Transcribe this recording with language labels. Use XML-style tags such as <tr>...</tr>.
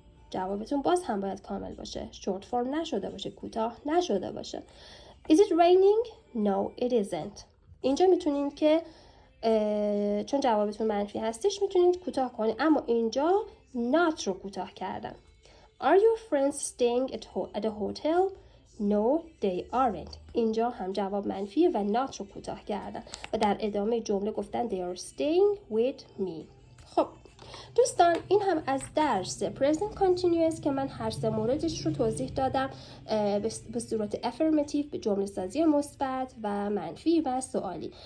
<fa>جوابتون باز هم باید کامل باشه. شورت فرم نشده باشه. کوتاه نشده باشه.</fa> <en>Is it raining? No, it isn't.</en> <fa>اینجا میتونید که چون جوابتون منفی هستش میتونید کوتاه کنید، اما اینجا not رو کوتاه کردم.</fa> <en>Are your friends staying at a hotel? No, they aren't.</en> <fa>اینجا هم جواب منفیه و not رو کوتاه کردن و در ادامه جمله گفتن</fa> <en>they are staying with me.</en> <fa>خب دوستان این هم از درس present continuous که من هر سه موردش رو توضیح دادم به صورت affirmative، به جمله سازی مثبت و منفی و سوالی.</fa>